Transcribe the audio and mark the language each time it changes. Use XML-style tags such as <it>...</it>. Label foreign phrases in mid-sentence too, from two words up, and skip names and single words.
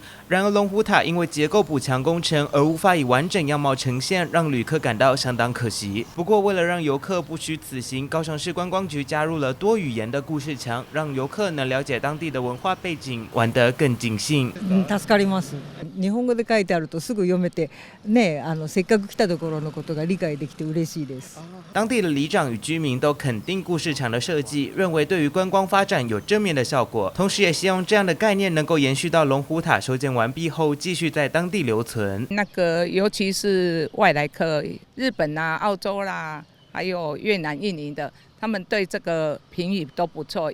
<zh>然而，龙虎塔因为结构补强工程而无法以完整样貌呈现，让旅客感到相当可惜。不過，为了让游客不虚此行，高雄市观光局加入了多语言的故事墙，让游客能了解当地的文化背景，玩得更尽兴。</zh> <ja>助かります。日本語で書いてあるとすぐ読めて、ね、せっかく来たところのことが理解できて嬉しいです。</ja> <zh>当地的里长与居民都肯定故事墙的设计，认为对于观光发展有正面的效果，同时也希望这样的概念能够延续到龙虎塔修建完毕后，继续在当地留存。尤其是外来客，日本啦、澳洲啦，还有越南、印尼的，他们对这个评语都不错。</zh>